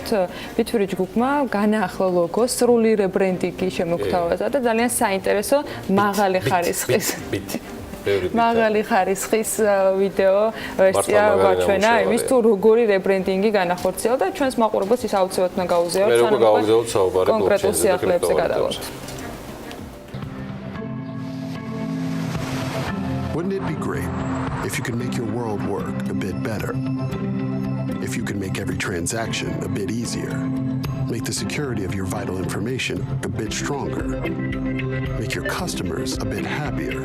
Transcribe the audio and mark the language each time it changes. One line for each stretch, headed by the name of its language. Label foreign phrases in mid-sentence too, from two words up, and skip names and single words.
Georgian: ბითფური ჯგუფმა განაახლა ლოგო, სრული რებრენდინგი შემოგთავაზა და ძალიან საინტერესო მაღალი ხარისხის ვიდეო ვერსია გაჩვენა იმის თუ როგორი რებრენდინგი განახორციელა და ჩვენს მაყურებელს ის აუცილებლად უნდა გაუზიაროთ კონკრეტულ სიახლეებზე გადავალთ.
English: Wouldn't it be great if you could make your world work a bit better? If you could make every transaction a bit easier? Make the security of your vital information a bit stronger? Make your customers a bit happier?